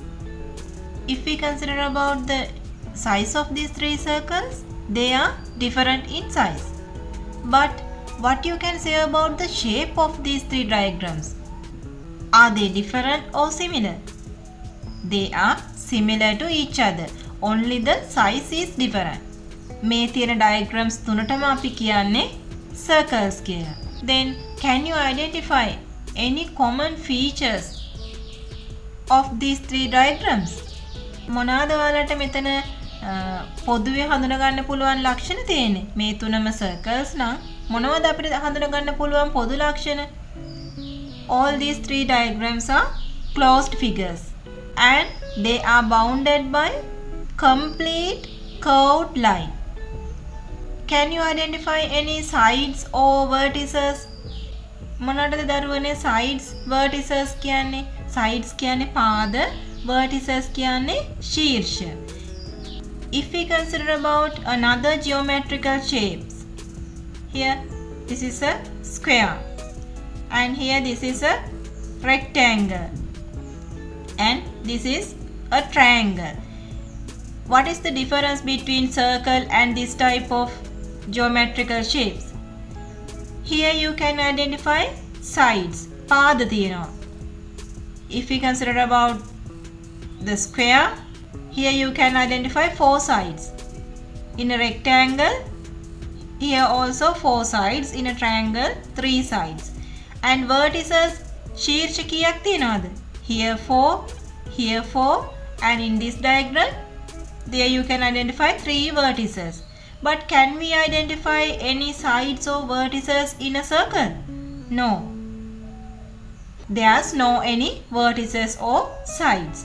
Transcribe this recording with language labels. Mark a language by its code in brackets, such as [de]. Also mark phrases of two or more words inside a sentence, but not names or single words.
[en] If we consider about the size of these 3 circles, they are different in size. But what you can say about the shape of these 3 diagrams? Are they different or similar? They are similar to each other. Only the size is different. [si] මේ තියෙන diagrams තුනටම අපි කියන්නේ circles කියලා. [en] Then can you identify any common features of these 3 diagrams? [si] මොනවාද ඔයාලට මෙතන පොදුවේ හඳුනා ගන්න පුළුවන් ලක්ෂණ තියෙන්නේ? මේ තුනම circles නම් මොනවද අපිට හඳුනා ගන්න පුළුවන් පොදු ලක්ෂණ? [en] All these 3 diagrams are closed figures and they are bounded by complete curved line. Can you identify any sides or vertices? [si] මොනවටද දරුවනේ [en] sides vertices [si] කියන්නේ? Sides කියන්නේ පාද, vertices කියන්නේ ශීර්ෂ. [en] If we consider about another geometrical shapes, here this is a square and here this is a rectangle and this is a triangle. What is the difference between circle and this type of geometrical shapes? Here you can identify sides. [si] පාද තියෙනවා. [en] If we consider about the square, here you can identify 4 sides. In a rectangle, here also 4 sides. In a triangle, 3 sides. And vertices, [si] ශීර්ෂ කීයක් තියෙනවද? [en] Here 4, here 4, and in this diagram, there you can identify 3 vertices. But can we identify any sides or vertices in a circle? No. There's no any vertices or sides.